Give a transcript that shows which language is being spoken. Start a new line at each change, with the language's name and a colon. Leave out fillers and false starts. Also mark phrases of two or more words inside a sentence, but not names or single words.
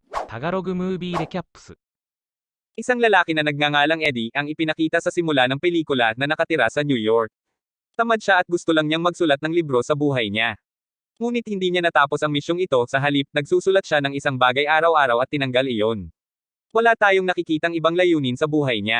English: Tagalog Movie Recaps.
Filipino: Isang lalaki na nagngangalang Eddie ang ipinakita sa simula ng pelikula na nakatira sa New York. Tamad siya at gusto lang niyang magsulat ng libro sa buhay niya. Ngunit hindi niya natapos ang misyong ito, sa halip, nagsusulat siya ng isang bagay araw-araw at tinanggal iyon. Wala tayong nakikitang ibang layunin sa buhay niya.